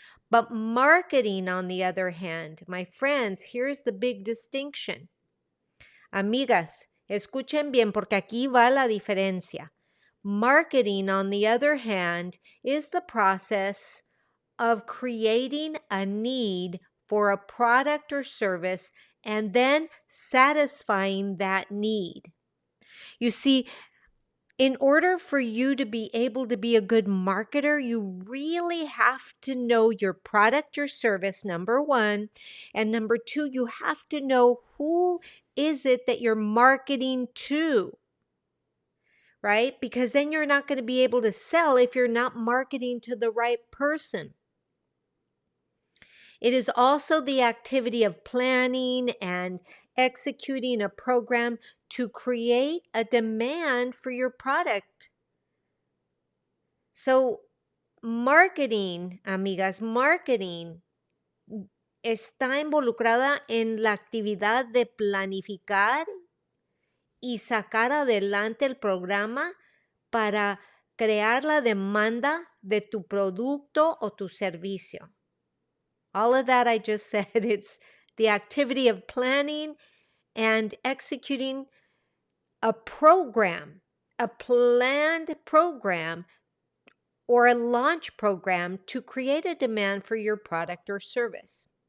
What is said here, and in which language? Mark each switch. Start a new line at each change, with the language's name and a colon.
English: But marketing, on the other hand, my friends, here's the big distinction.
Spanish: Amigas, escuchen bien porque aquí va la diferencia.
English: Marketing, on the other hand, is the process of creating a need for a product or service and then satisfying that need. You see, in order for you to be able to be a good marketer, you really have to know your product or service, number one. And number two, you have to know who is it that you're marketing to, right? Because then you're not going to be able to sell if you're not marketing to the right person. It is also the activity of planning and executing a program to create a demand for your product.
Spanish: So, marketing, amigas, marketing está involucrada en la actividad de planificar y sacar adelante el programa para crear la demanda de tu producto o tu servicio.
English: All of that I just said, it's the activity of planning and executing a program, a planned program or a launch program to create a demand for your product or service.